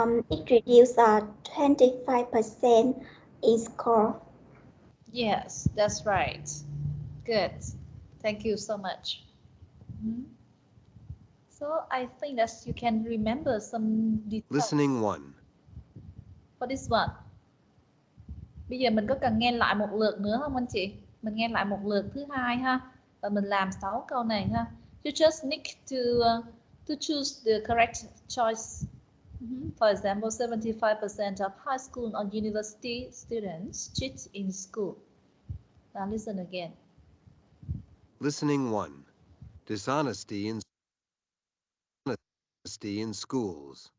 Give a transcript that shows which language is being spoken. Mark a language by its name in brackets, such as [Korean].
[English] It reduced 25% in score. Yes, that's right. Good. Thank you so much. So I think that you can remember some details. Listening 1. For this one. [Vietnamese] Bây giờ mình có cần nghe lại một lượt nữa không anh chị? Mình nghe lại một lượt thứ hai ha. Và mình làm 6 câu này ha. [English] You just need to choose the correct choice. For example, 75% of high school or university students cheat in school. Now listen again. Listening 1. Dishonesty in schools.